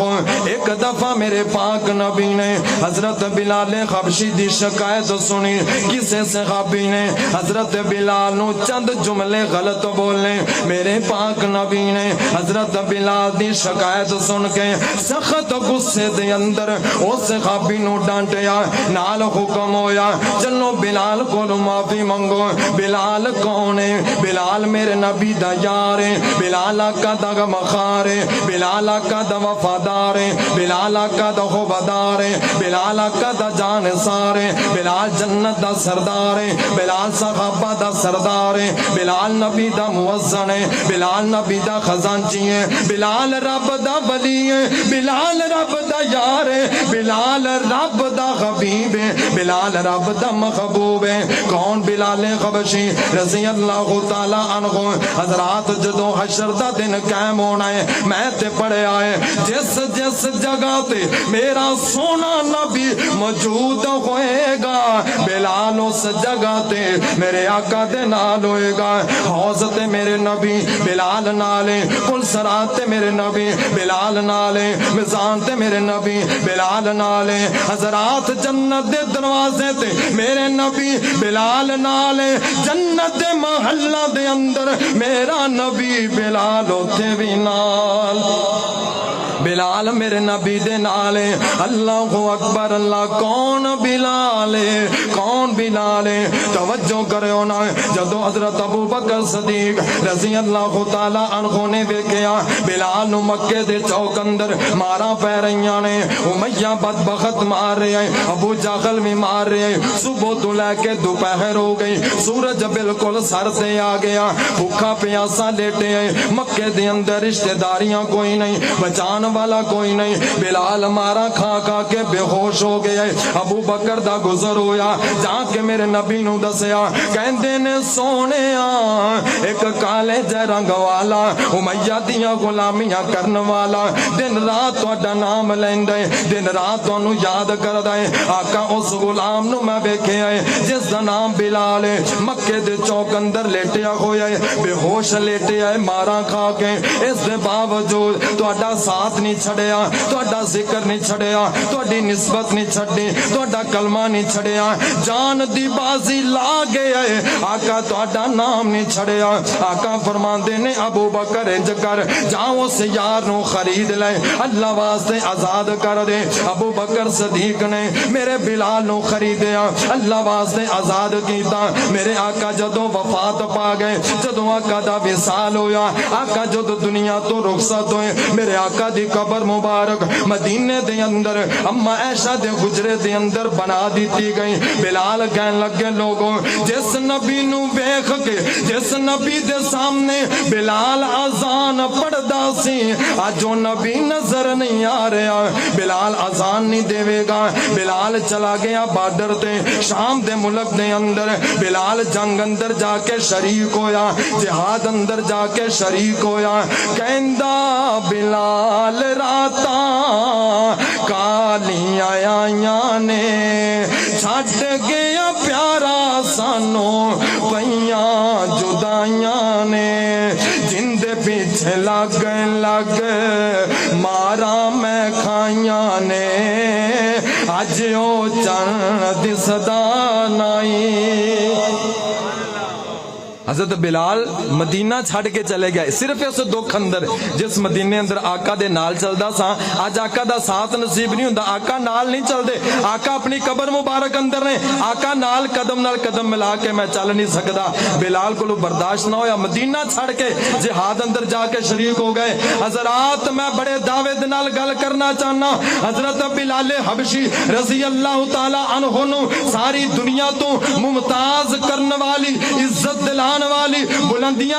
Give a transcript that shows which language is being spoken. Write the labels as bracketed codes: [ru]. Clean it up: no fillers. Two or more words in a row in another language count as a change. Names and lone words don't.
[pa] ایک دفعہ میرے پاک نبی نے حضرت بلال حبشی دی شکایت سنی۔ کسے صحابی نے حضرت بلال نو چند جملے غلط بولے، میرے پاک نبی نے حضرت بلال دی شکایت سن کے سخت غصے دے اندر اس صحابی نو ڈانٹیا، نال حکم ہویا چلو بلال کو معافی منگو۔ بلال کون ہے؟ بلال میرے نبی دا یار ہے، بلال آقا دا مخار ہے، بلال آقا دا وفادار ہے، بلال آقا دا خوبدار ہے، بلال آقا دا جانسار ہے، بلال جنت دا سردار ہے، بلال صحابہ دا سردار ہے، بلال نبی دا موزن ہے، بلال نبی دا خزانچی ہے، بلال رب دا ولی ہے، بلال رب دا یار ہے، بلال رب دا حبیب ہے، بلال رب دا محبوب ہے۔ کون؟ بلال حبشی رضی اللہ تعالی عنہ۔ حضرات جدو حشر دا دن قائم ہونا ہے، میں تے پڑھیا ہے جس جس جگہ تے میرا سونا نبی موجود ہوئے گا، بلال اس جگہ تے میرے آقا دے نال ہوئے گا۔ حوض تے میرے نبی بلال نالے، کل سرات تے میرے نبی بلال نالے، میزان تے میرے نبی بلال نالے۔ حضرات جنت دے دروازے تے میرے نبی بلال نالے، جنت دے محلہ دے اندر میرا نبی بلال ہوتے بھی نال، بلال میرے نبی دے نالے۔ اللہ اکبر اللہ۔ کون بلال ہے؟ کون بلال ہے؟ توجہ کرو نا، جدو حضرت ابو بکر صدیق رضی اللہ تعالی عنہ نے ویکھیا بلال نو مکے دے چوک اندر مارا پے رہیاں نے، امیہ بدبخت [ur] مار رہے ہیں، [pa] ابو جہل [ur] بھی مار رہے ہیں، [pa] صبح تو لے کے دوپہر ہو گئی، سورج بالکل سر تے آ گیا، بھوکا پیاسا لیٹے ہیں، مکے دے اندر رشتہ داریاں کوئی نہیں، بچان والا کوئی نہیں، بلال مارا کھا کھا کے بے ہوش ہو گیا۔ ابو بکر دا گزر ہویا، جا کے میرے نبی نو دسیا، کہندے نے سونیا ایک کالے جے رنگ والا امیہ دیاں غلامیاں کرن والا دن رات تہاڈا نام لیندا ہے، دن رات تانوں یاد کردا ہے۔ آقا اس غلام نو میں ویکھیا ہے جس دا نام بلال ہے، مکے دے چوک اندر لیٹیا ہویا ہے، بے ہوش لیٹیا ہے مارا کھا کے، اس دے باوجود تہاڈا ساتھ نہیں چھڑیا، تہاڈا ذکر نہیں چھڑیا، تہاڈی نسبت نہیں چھڑی، تہاڈا کلمہ نہیں چھڑیا، جان دی بازی لا گیا ہے، آقا تہاڈا نام نہیں چھڑیا۔ آقا فرماندے نے ابو بکر انج کر، جاؤ اس یار نو خرید لے، اللہ واسطے آزاد کر دے۔ ابو بکر صدیق نے میرے بلال نو خریدیا، اللہ واسطے آزاد کیتا۔ میرے آقا جدو وفات پا گئے، جدو آقا دا وصال ہویا، آقا جدو دنیا تو رخصت ہوئے، میرے آقا دی قبر مبارک مدینے دے اندر اما عائشہ دے حجرے دے اندر بنا دیتی گئی۔ بلال کہن لگے لوگوں جس نبی نو ویکھ کے، جس نبی دے سامنے بلال اذان پڑھدا سی، اج او نبی نظر نہیں آ رہا، بلال اذان نہیں دے گا۔ بلال چلا گیا بارڈر تے، شام دے ملک دے اندر، بلال جنگ اندر جا کے شریک ہویا، جہاد اندر جا کے شریک ہویا۔ کہندا بلال راتاں کالیاں آئیاں نے، چھڈ گیا پیارا سانو پئیاں جدائیاں نے، جندے پیچھے لگ لگ مارا میں کھائیاں نے، اج او چن دسدا نائی۔ حضرت بلال مدینہ چھڑ کے چلے گئے صرف اس دکھ اندر، جس مدینے اندر آقا دے نال چلدا سا، اج آقا دا ساتھ نصیب نہیں ہوندا، آقا نال نہیں چل دے، آقا اپنی قبر مبارک اندر نے، آقا نال قدم ملا کے میں چل نہیں سکدا۔ بلال کو برداشت نہ ہویا، مدینہ چھڑ کے جہاد اندر جا کے شریک ہو گئے۔ حضرات میں بڑے دعوے دے نال گل کرنا چاہنا، حضرت بلال حبشی رضی اللہ تعالی عنہ نو ساری دنیا تو ممتاز کرن والی، عزت دلان والی، بلندیاں